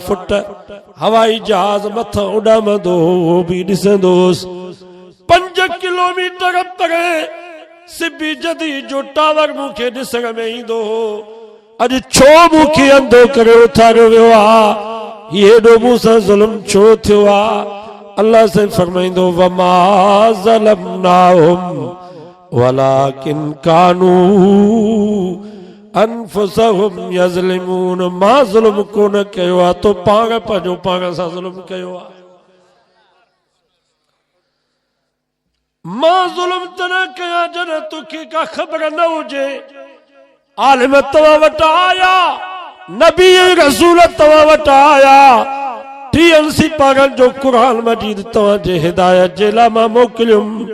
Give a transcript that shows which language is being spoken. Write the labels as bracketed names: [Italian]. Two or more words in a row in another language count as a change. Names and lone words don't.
[Sindhi] फुट हवाई जहाज मथां उॾामंदो उहो बि ॾिसंदोसि 5 किलोमीटर परे सिबी जदी जो टावर मूंखे ॾिसण में ईंदो हो अॼु छो मूंखे अंधो करे उथारियो वियो आहे हेॾो मूंसां ज़ुल्म छो थियो आहे अल्लाह से फरमाईंदो [Arabic] وما ظلمناهم ولكن كانوا أنفسهم يظلمون [Sindhi] मां ज़ुल्म कोन कयो आहे तो पाण पंहिंजो पाण सां ज़ुल्म कयो आहे मां ज़ुल्म त न कयां जॾहिं तोखे का ख़बर न हुजे आलिम तव्हां वटि आया नबी रसूल तव्हां वटि आया टीएनसी पागल जो कुरान मजीद तव्हांजे हिदायत जे लाइ मां मोकिलियुमि